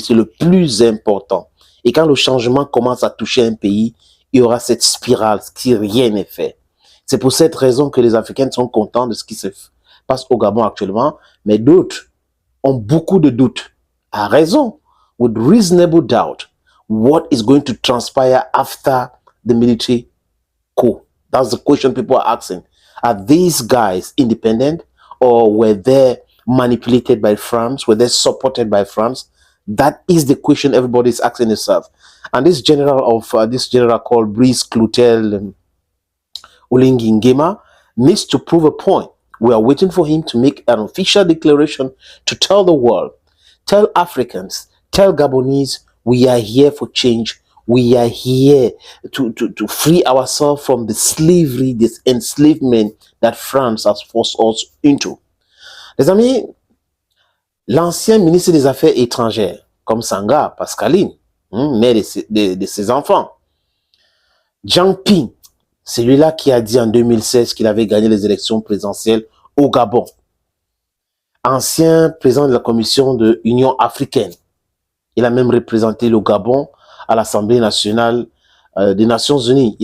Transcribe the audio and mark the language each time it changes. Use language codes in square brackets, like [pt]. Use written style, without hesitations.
[fr] C'est le plus important. Et quand le changement commence à toucher un pays, il y aura cette spirale, qui rien n'est fait. C'est pour cette raison que les Africains sont contents de ce qui se passe au Gabon actuellement, mais d'autres ont beaucoup de doutes, à raison, [en] with reasonable doubt, what is going to transpire after the military coup. That's the question people are asking. Are these guys independent? Or were they manipulated by France? Were they supported by France? That is the question everybody is asking itself. And this general called Brice Clotel Oligui Nguema needs to prove a point. We are waiting for him to make an official declaration to tell the world, tell Africans, tell Gabonese, we are here for change. We are here to free ourselves from the slavery, this enslavement that France has forced us into. [fr] Les amis, l'ancien ministre des Affaires étrangères, comme Sanga Pascaline, mère de ses enfants, Jiang Ping, celui-là qui a dit en 2016 qu'il avait gagné les élections présidentielles au Gabon, ancien président de la commission de l'Union africaine, il a même représenté le Gabon à l'Assemblée nationale des Nations Unies.